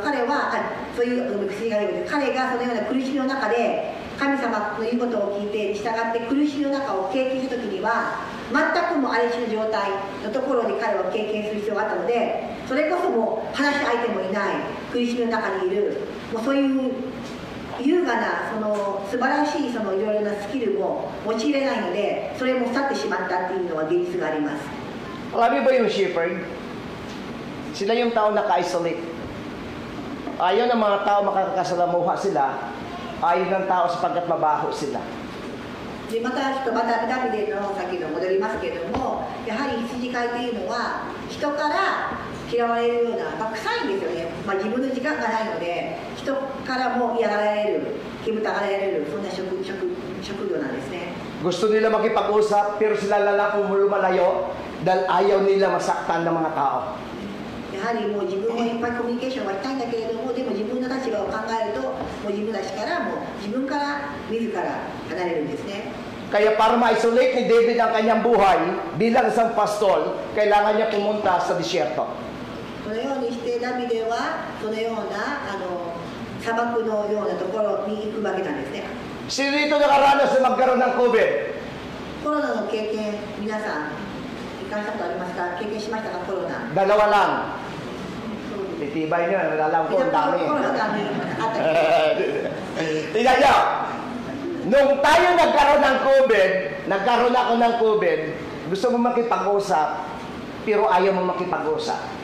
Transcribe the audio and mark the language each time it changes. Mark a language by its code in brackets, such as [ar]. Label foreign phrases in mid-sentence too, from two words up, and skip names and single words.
[ja] 彼はそういう羊飼いで彼がそのような苦しみの中で神様の言うことを聞いて従って苦しみの中を経験した時には全くもう荒れ地の状態のところに彼は経験する必要があったので、それこそもう話し相手もいない苦しみの中にいるもうそういう優雅なその素晴らしいそのいろいろなスキルも用いれないので、それも去ってしまったっていうのは現実があります。 [tl] Alam niyo ba yung shepherd? Sila yung tao naka-isolate. Ayaw ng mga tao makakasalamuha sila. Ayaw ng tao sapagkat mabaho sila. [ja] でまたダビデの先の戻りますけれども、やはり羊飼いというのは人から嫌われるような、臭いんですよね。自分の時間がないので人からも嫌がられる、煙たがられる、そんな職業なんですね。 [tl] Gusto nila makipag-usap pero sila lang lumalayo dahil ayaw nila masaktan ng mga tao. [ja] やはりもう自分もいっぱいコミュニケーションはしたいんだけれども、でも自分の立場を考えるともう自分たちからも自分から自ら離れるんですね。 [tl] Kaya para ma-isolate ni David ang kanyang buhay bilang isang pastol, kailangan niya pumunta sa disyerto. [ja] このようにしてダビデはそのような砂漠のようなところに行くわけなんですね。 [tl] Sino dito nakaranas na magkaroon ng COVID? [ja] コロナの経験、皆さん行かしたことありますか？経験しましたか？コロナ。 [tl] Dalawa lang. Titibay nyo, alam ko ang dami. Tingnan nyo, nung tayo nagkaroon ako ng COVID, gusto mo makipag-usap, pero ayaw mo makipag-usap.